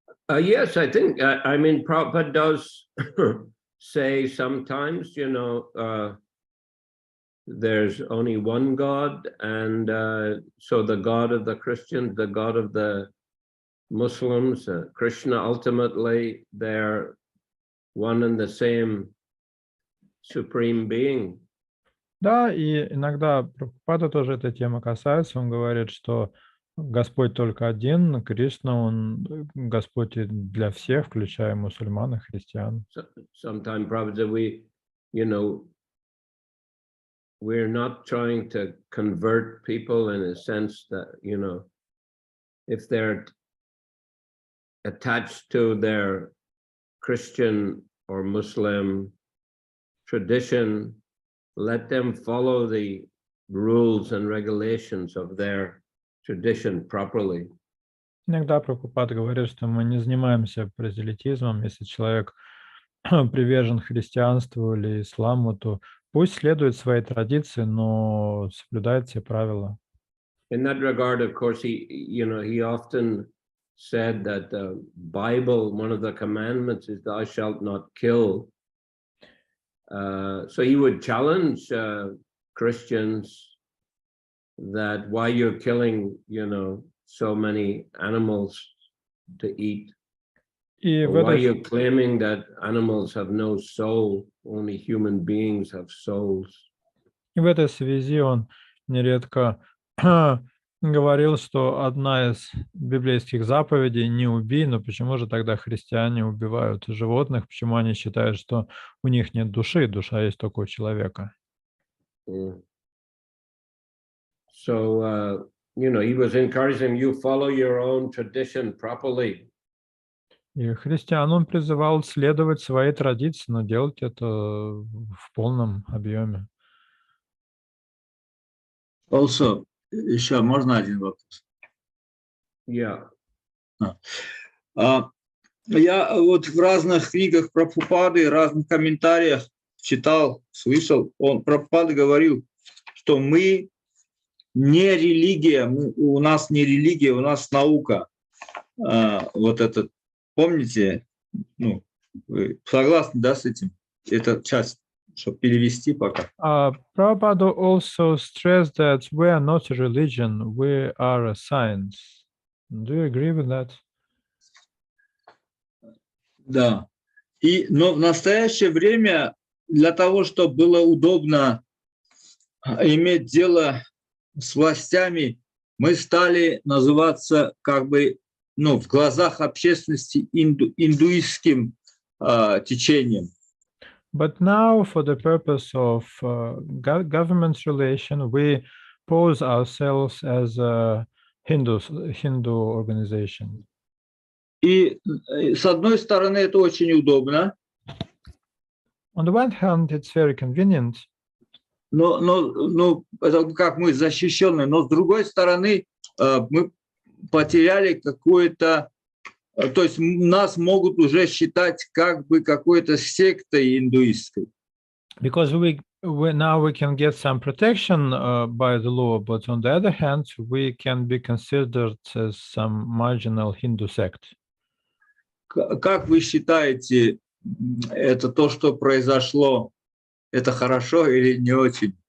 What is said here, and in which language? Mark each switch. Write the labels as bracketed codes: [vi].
[en] Yes, I think, I mean, Prabhupada does say sometimes, there's only one God, and so the God of the Christians, the God of the Muslims, Krishna, ultimately, they're one and the same supreme being. [ru] Да, и иногда Прабхупада тоже эта тема касается. Он говорит, что Господь только один, Кришна, Он Господь для всех, включая мусульман и христиан. [en] Sometimes, Prabhupada, we're not trying to convert people in a sense that, if they're attached to their Christian or Muslim tradition, let them follow the rules and regulations of their tradition properly. [ru] Иногда Прабхупада говорит, что мы не занимаемся прозелитизмом. Если человек привержен христианству или исламу, то пусть следует своей традиции, но соблюдает все правила. [en] In that regard, of course, he often said that the Bible, one of the commandments is thou shalt not kill. So he would challenge Christians that why you're killing, so many animals to eat. [ru] И [en] Or [ru] в [en] why [ru] этой, [en] you're claiming that animals have no soul, only human beings have souls. [ru] и в этой связи он нередко говорил, что одна из библейских заповедей «не убий», но почему же тогда христиане убивают животных, почему они считают, что у них нет души, душа есть только у человека? [en] So, he was encouraging you follow your own tradition properly. [ru] И христиан он призывал следовать своей традиции, но делать это в полном объеме. Also, еще можно один вопрос? [en] Yeah. [ru] Я вот в разных книгах Прабхупады, разных комментариях читал, слышал, Прабхупада говорил, что мы не религия, у нас не религия, у нас наука. Вот это, помните, вы согласны, да, с этим? Это часть, чтобы перевести пока. [en] Prabhupada also stressed that we are not a religion, we are a science. Do you agree with that? [ru] Да. Но в настоящее время для того, чтобы было удобно иметь дело с властями, мы стали называться в глазах общественности индуистским течением. [en] But now, for the purpose of government relation, we pose ourselves as a Hindu organization. [ru] И с одной стороны это очень удобно. [en] On the one hand, it's very convenient. [ru] Но это как мы защищенные, но с другой стороны мы потеряли какое-то, то есть нас могут уже считать какой-то сектой индуистской. [en] Because now we can get some protection by the law, but on the other hand, we can be considered as some marginal Hindu sect. [ru] Как вы считаете, это то, что произошло, это хорошо или не очень?